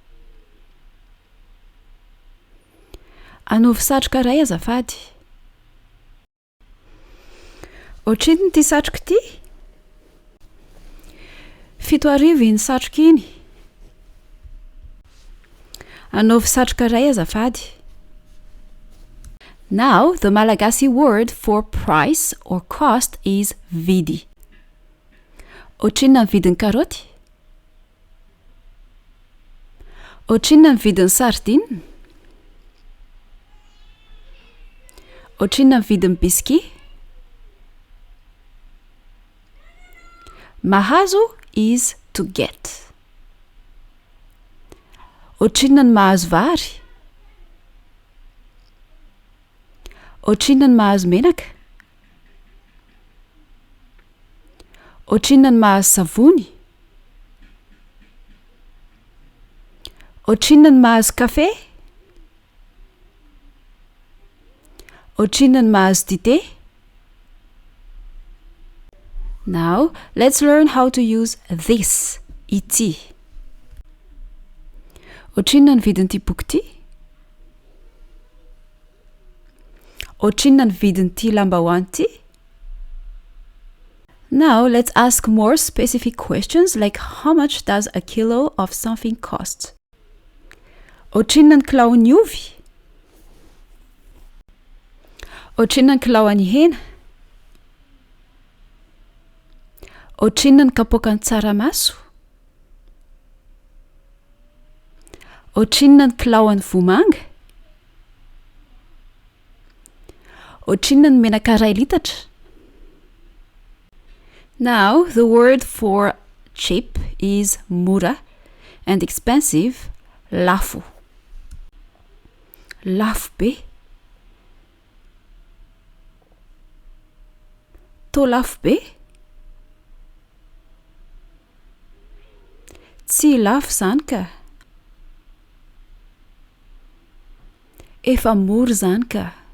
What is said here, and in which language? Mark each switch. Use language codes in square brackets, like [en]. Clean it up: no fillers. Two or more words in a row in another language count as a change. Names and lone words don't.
[mg] Anaovy satroka iray azafady? Ohatrinona ity satroka ity? 7,000 iny satroka iny. Anaovy satroka iray azafady? [en] Now, the Malagasy word for price or cost is vidy. [mg] Ohatrinona ny vidin'ny karaoty? Ohatrinona ny vidin'ny sardine? Ohatrinona ny vidin'ny biscuit? [en] Mahazo is to get. [mg] Ohatrinona ny mahazo vary? Ohatrinona ny mahazo menaka? Ohatrinona ny mahazo savony? Ohatrinona ny mahazo kafe? Ohatrinona ny mahazo dité? [en] Now, let's learn how to use this, [mg] ity. Ohatrinona ny vidin'ity boky ity? Ohatrinona ny vidin'ity lambahoany ity? [en] Now, let's ask more specific questions like how much does a kilo of something cost? [mg] Ohatrinona ny kilao ny ovy? Ohatrinona ny kilao ny hena? Ohatrinona ny kapoaka ny tsaramaso? Ohatrinona ny kilao ny vomanga? Ohatrinona ny menaka 2 litatra? [en] Now, the word for cheap is mura and expensive, [mg] lafo. Lafo be. Tô lafo be? Tsy lafo zany ka. Efa mora zany ka.